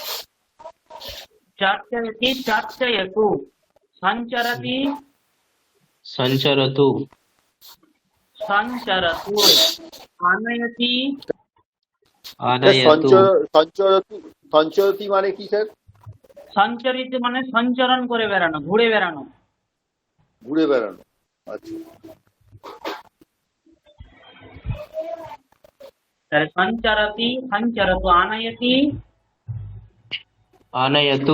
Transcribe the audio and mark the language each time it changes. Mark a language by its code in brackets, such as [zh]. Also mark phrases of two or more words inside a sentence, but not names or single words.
[sa] চর্চয়তি চর্চয়তু, সঞ্চরতি সঞ্চরতু, সঞ্চরতু, আনয়তি আনয়তু, সঞ্চরতু। সঞ্চরতি [bn] মানে কি স্যার? সঞ্চরিত মানে সঞ্চরণ করে বেড়ানো, ঘুরে বেড়ানো। ঘুরে বেড়ানো। আচ্ছা। [sa] তাহলে সঞ্চরতি সঞ্চরতু, আনয়তি আনয়তু,